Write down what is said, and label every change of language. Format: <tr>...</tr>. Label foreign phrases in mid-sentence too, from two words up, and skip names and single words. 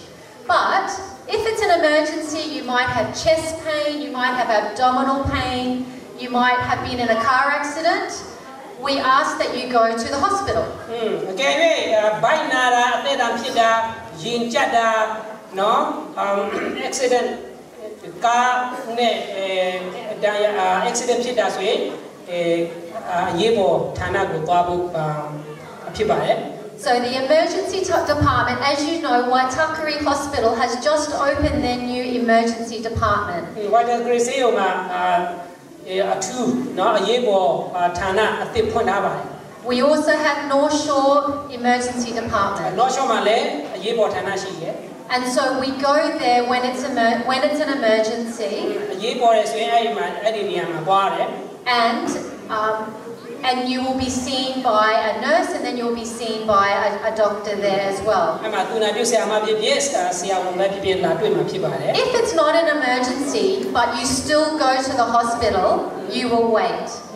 <en>But if it's an emergency, you might have chest pain, you might have abdominal pain, you might have been in a car accident, we ask that you go to the hospital. Accident car accident</en> <my>ဖြစ်တာဆိုရင်ရေးပေါ်ဌာနကိုသွားဖို့ဖြစ်ပါတယ်</my> <en>So the emergency department, as you know, Waitakere Hospital has just opened their new emergency department.</en> <my>Waitakere ဆေးရုံမှာအထူးเนาะအရေးပေါ်ဌာနအသစ်ဖွင့်ထားပါတယ်</my> <en>We also have North Shore Emergency Department.</en> <my>North Shore မှာလည်းအရေးပေါ်ဌာနရှိတယ်</my> <en>And so we go there when it's an emergency. And you will be seen by a nurse, and then you will be seen by a doctor there as well. If it's not an emergency, but you still go to the hospital, you will wait.</en>